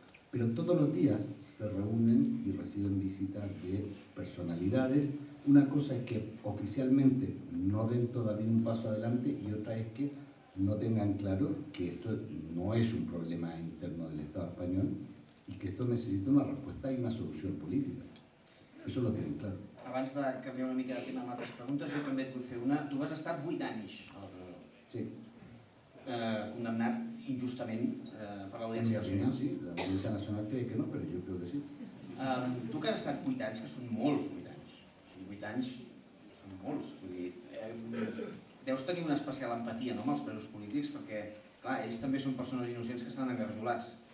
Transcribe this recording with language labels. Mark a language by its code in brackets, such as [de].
[es] Pero todos los días se reúnen y reciben visitas de personalidades. Una cosa es que oficialmente no den todavía un paso adelante y otra es que no tengan claro que esto no es un problema interno del Estado español y que esto necesita una respuesta y una solución política. Eso lo tienen claro. [ca] Abans de canviar una mica de tema amb altres preguntes, jo també et vull fer una. Tu vas estar 8 anys a la presó. Sí. Condemnat injustament per l'Audiència Nacional. Nacional. [es] Sí, la Audiencia Nacional cree que no, pero yo creo que sí. [ca] Tu que has estat 8 anys, que són molts 8 anys. 8 anys són molts. Vull dir, deus tenir una especial empatia, no, amb els presos polítics, perquè, clar, ells també són persones innocents que estan engarjolats.